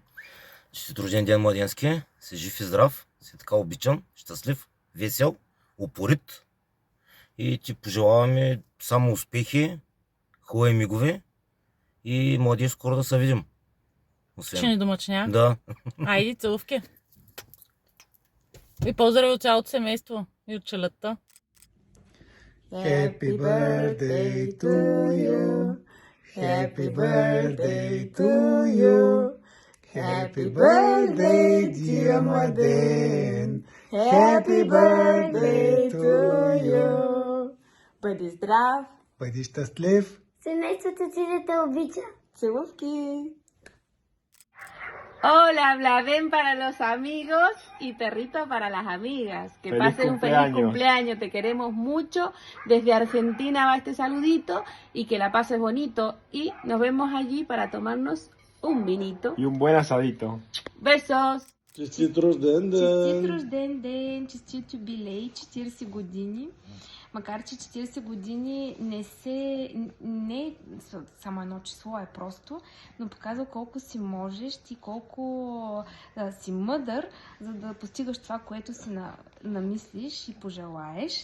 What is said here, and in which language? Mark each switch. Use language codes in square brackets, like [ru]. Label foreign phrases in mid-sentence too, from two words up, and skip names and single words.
[bg] Честит рожден ден, младенски! Си жив и здрав, си така обичан, щастлив, весел, упорит. И ти пожелаваме само успехи, хубави мигове и млади скоро да се видим. Ще ни домъчня? Да. Айди, целувки! И поздрави от цялото семейство и от челята. [en] Happy birthday to you. Happy birthday to you. Happy birthday, dear Младен. Happy birthday to you. [bg] Бъди здрав. Бъди щастлив. Семейството ти да те обича. Целувки. [es] Hola, habla, ven para los amigos y perrito para las amigas. Que pasen un feliz cumpleaños, te queremos mucho. Desde Argentina va este saludito y que la pases bonito. Y nos vemos allí para tomarnos un vinito. Y un buen asadito. Besos. [bg] Честит рожден ден. Честит рожден ден, честит юбилей, 40 години. Макар че 40 години не е само едно число, е просто, но показва колко си можеш и колко си мъдър, за да постигаш това, което си намислиш и пожелаеш.